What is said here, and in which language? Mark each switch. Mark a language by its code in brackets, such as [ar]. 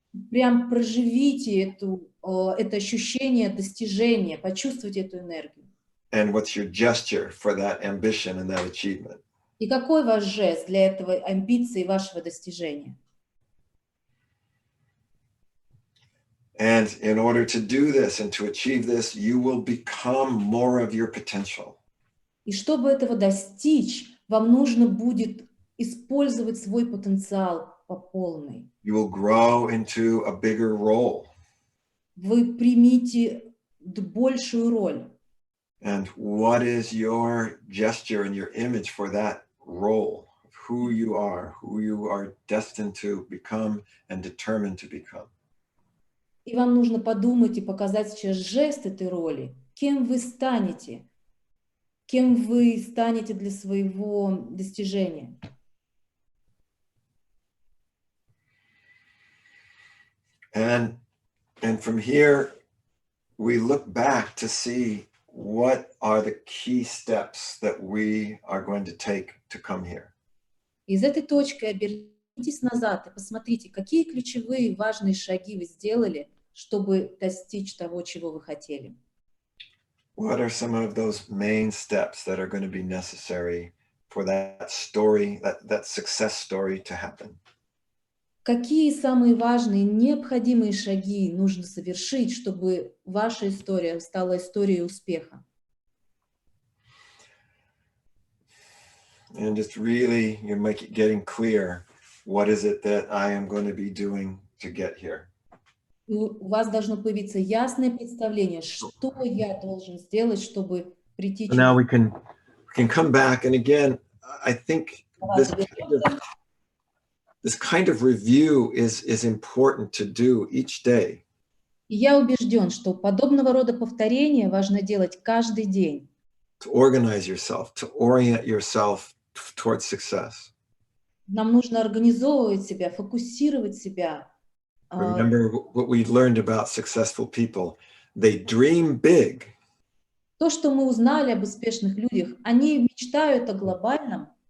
[ru] Прям проживите это ощущение достижения, почувствуйте эту энергию. [en] And what's your gesture for that ambition and that achievement? [ru] И какой ваш жест для этого амбиции и вашего достижения? [en] And in order to do this and to achieve this, you will become more of your potential. [ru] И чтобы этого достичь, вам нужно будет использовать свой потенциал по полной. [en] You will grow into a bigger role. [ru] Вы примите большую роль. [en] And what is your gesture and your image for that role? Who you are destined to become and determined to become. [ru] И вам нужно подумать и показать сейчас жест этой роли. Кем вы станете? Кем вы станете для своего достижения? [en] And from here, we look back to see what are the key steps that we are going to take to come here. [ru] Из этой точки обернитесь назад и посмотрите, какие ключевые важные шаги вы сделали, чтобы достичь того, чего вы хотели. [en] What are some of those main steps that are going to be necessary for that story, that success story to happen? [ru] Какие самые важные, необходимые шаги нужно совершить, чтобы ваша история стала историей успеха? [en] And just really, getting clear, what is it that I am going to be doing to get here? [ru] И у вас должно появиться ясное представление, что я должен сделать, чтобы прийти. [en] Now we can come back, and again, I think this kind of review is important to do each day. [ru] И я убежден, что подобного рода повторения важно делать каждый день. [en] To organize yourself, to orient yourself towards success. [ru] Нам нужно организовывать себя, фокусировать себя. [en] Remember what we learned about successful people. They dream big. [ru] То, что мы узнали об успешных людях, они мечтают о глобальном.